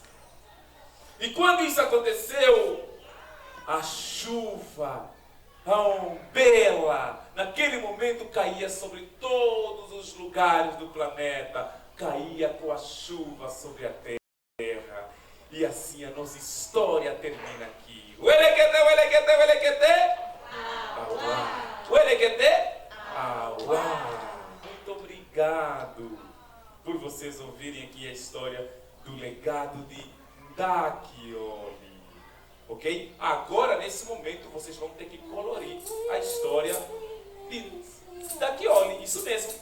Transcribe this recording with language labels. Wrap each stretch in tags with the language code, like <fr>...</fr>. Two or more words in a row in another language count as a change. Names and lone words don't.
<pt>E quando isso aconteceu, a chuva, a ombela, naquele momento caía sobre todos os lugares do planeta, caía com a chuva sobre a terra. E assim a nossa história termina aqui. Uelequete, uelequete, uelequete. Auá. Uelequete. Auá. Muito obrigado por vocês ouvirem aqui a história do legado de Dachioli. Ok? Agora, nesse momento, vocês vão ter que colorir a história de Dachioli. Isso mesmo.</pt>